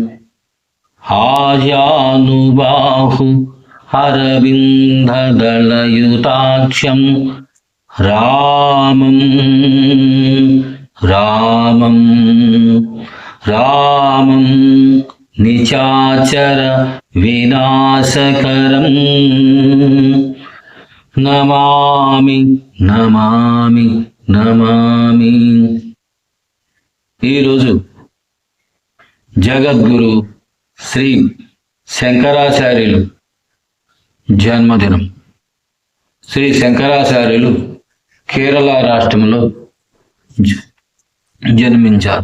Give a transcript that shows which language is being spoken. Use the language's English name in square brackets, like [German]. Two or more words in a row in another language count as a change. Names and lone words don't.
[Sanskrit] आजानुबाहु अरविन्ददलयुताक्षं रामं रामं रामं निशाचर विनाशकरं नमामि नमामि नमामि। [Telugu] ఈరోజు జగద్గురు శ్రీ శంకరాచార్యులు జన్మదినం। శ్రీ శంకరాచార్యులు కేరళ రాష్ట్రంలో జన్మించారు।